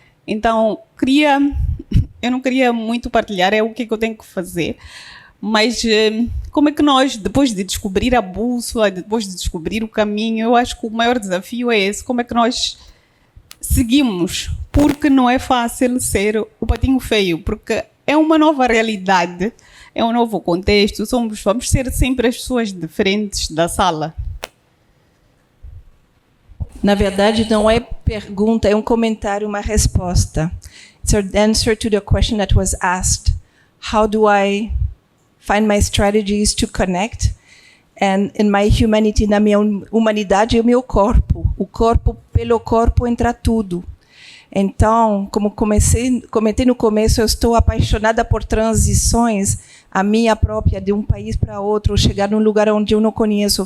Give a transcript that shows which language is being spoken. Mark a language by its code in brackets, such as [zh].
[pt] Então, eu não queria muito partilhar, é o que eu tenho que fazer, mas como é que nós, depois de descobrir a bússola, depois de descobrir o caminho, eu acho que o maior desafio é esse, como é que nós seguimos, porque não é fácil ser o patinho feio, porque é uma nova realidade, é um novo contexto, vamos ser sempre as pessoas diferentes da sala. Na verdade, não é pergunta, é um comentário, uma resposta. [en] It's an answer to the question that was asked. how do I find my strategies to connect? And in my humanity, [pt] na minha humanidade, é o meu corpo. O corpo, pelo corpo, entra tudo. Então, como comentei no começo, eu estou apaixonada por transições, a minha própria, de um país para outro, chegar num lugar onde eu não conheço.